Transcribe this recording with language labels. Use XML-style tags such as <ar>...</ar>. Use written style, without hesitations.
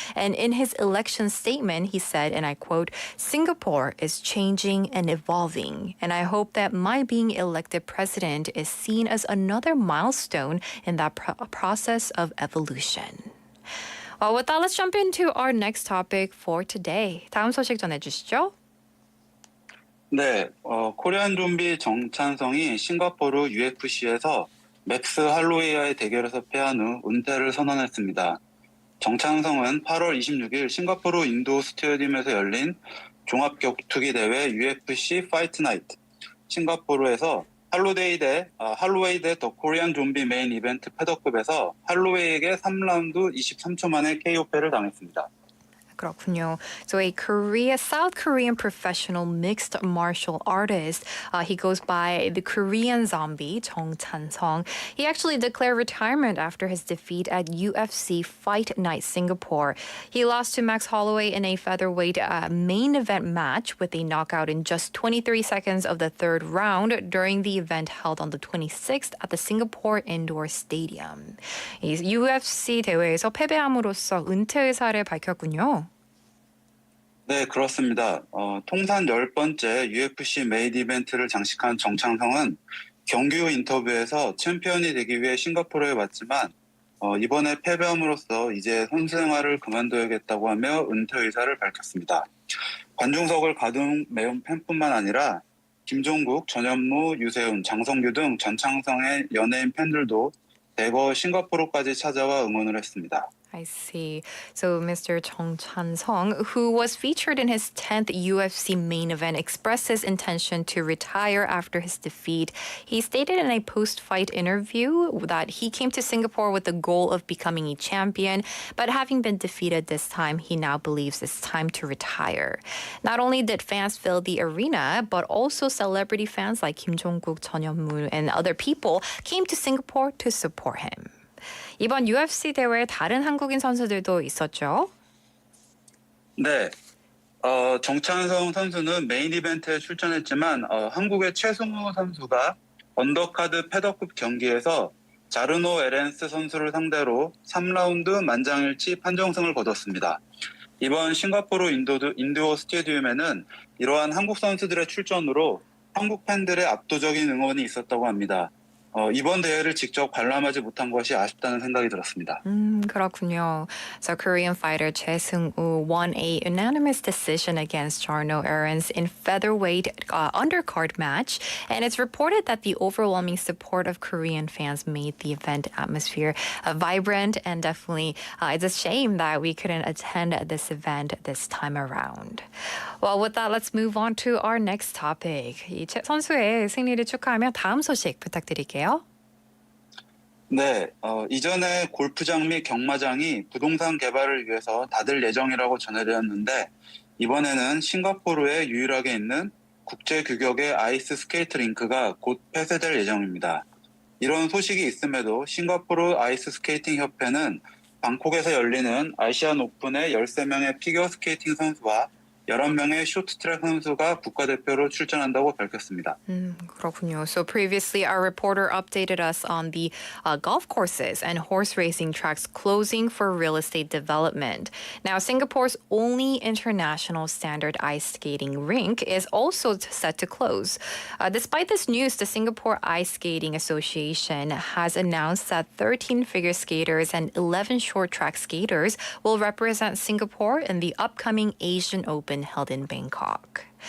<en>And in his election statement, he said, and I quote, "Singapore is changing and evolving, and I hope that my being elected president is seen as another milestone in that process of evolution." Well, with that, let's jump into our next topic for today.</en> <ko>다음 소식 전해주시죠. 네, 코리안 좀비 정찬성이 싱가포르 UFC에서 맥스 할로웨이와의 대결에서 패한 후 은퇴를 선언했습니다. 정찬성은 8월 26일 싱가포르 인도 스테디움에서 열린 종합격투기 대회 UFC 파이트 나이트 싱가포르에서 할로웨이 대 더 코리안 좀비 메인 이벤트 패더급에서 할로웨이에게 3라운드 23초 만에 KO패를 당했습니다. 그렇군요.</ko> <en>So South Korean professional mixed martial artist. He goes by the Korean zombie, Jung Chan-sung. He actually declared retirement after his defeat at UFC Fight Night Singapore. He lost to Max Holloway in a featherweight main event match with a knockout in just 23 seconds of the third round during the event held on the 26th at the Singapore Indoor Stadium.</en> <ko>이 UFC 대회에서 패배함으로써 은퇴 의사를 밝혔군요. 네, 그렇습니다. 통산 10번째 UFC 메인 이벤트를 장식한 정창성은 경기 후 인터뷰에서 챔피언이 되기 위해 싱가포르에 왔지만 이번에 패배함으로써 이제 선수 생활을 그만둬야겠다고 하며 은퇴 의사를 밝혔습니다. 관중석을 가득 메운 팬뿐만 아니라 김종국, 전현무, 유세훈, 장성규 등 전창성의 연예인 팬들도 대거 싱가포르까지 찾아와 응원을 했습니다.</ko> <en>I see. So Mr. Jung Chan-sung, who was featured in his 10th UFC main event, expressed his intention to retire after his defeat. He stated in a post-fight interview that he came to Singapore with the goal of becoming a champion, but having been defeated this time, he now believes it's time to retire. Not only did fans fill the arena, but also celebrity fans like Kim Jong-kook, Chon Hyun-moo, and other people came to Singapore to support him.</en> <ko>이번 UFC 대회에 다른 한국인 선수들도 있었죠? 네, 정찬성 선수는 메인 이벤트에 출전했지만 한국의 최승우 선수가 언더카드 패더급 경기에서 자르노 에렌스 선수를 상대로 3라운드 만장일치 판정승을 거뒀습니다. 이번 싱가포르 인도어 스테디움에는 이러한 한국 선수들의 출전으로 한국 팬들의 압도적인 응원이 있었다고 합니다. 이번 대회를 직접 관람하지 못한 것이 아쉽다는 생각이 들었습니다. 그렇군요.</ko> <en>So Korean fighter Choi Seung-woo won a unanimous decision against Jarno Aarons in featherweight undercard match, and it's reported that the overwhelming support of Korean fans made the event atmosphere vibrant, and definitely it's a shame that we couldn't attend this event this time around. Well, with that, let's move on to our next topic.</en> <ko>이 선수의 승리를 축하하며 다음 소식 부탁드릴게요. 네, 이전에 골프장 및 경마장이 부동산 개발을 위해서 닫을 예정이라고 전해졌는데 이번에는 싱가포르에 유일하게 있는 국제 규격의 아이스 스케이트 링크가 곧 폐쇄될 예정입니다. 이런 소식이 있음에도 싱가포르 아이스 스케이팅 협회는 방콕에서 열리는 아시안 오픈의 13명의 피겨 스케이팅 선수와 11명의 쇼트트랙 선수가 국가대표로 출전한다고 밝혔습니다. 그렇군요.</ko> <en>So previously, our reporter updated us on the golf courses and horse racing tracks closing for real estate development. Now, Singapore's only international standard ice skating rink is also set to close. Despite this news, the Singapore Ice Skating Association has announced that 13 figure skaters and 11 short track skaters will represent Singapore in the upcoming Asian Open held in Bangkok.</en>